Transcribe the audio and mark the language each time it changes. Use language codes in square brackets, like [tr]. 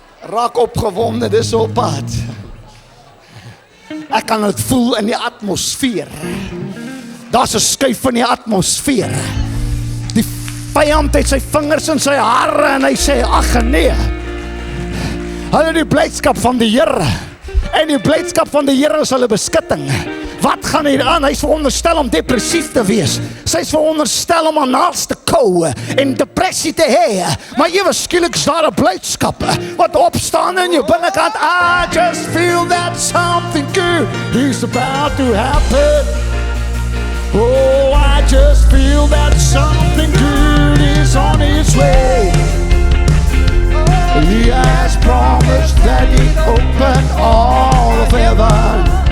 [af] Raak opgewonde, dis op pad. Ek kan dit voel in die atmosfeer. Daar's 'n skuif in die atmosfeer. Die vyand het sy vingers in sy hare en hy sê, ag nee. Hulle die blydskap van die Here. En die blydskap van die Here is hulle beskutting. Wat gaan hier aan? Hy's veronderstel om depressief te wees. Sy's veronderstel om aan naals te kou en depressie te hê. Maar ewe skielik is daar 'n blydskap wat opstaan in jou binnekant. [en] I just feel that something good is about to happen. Oh, I just feel that something good is on its way. He has promised that He'd open all of heaven.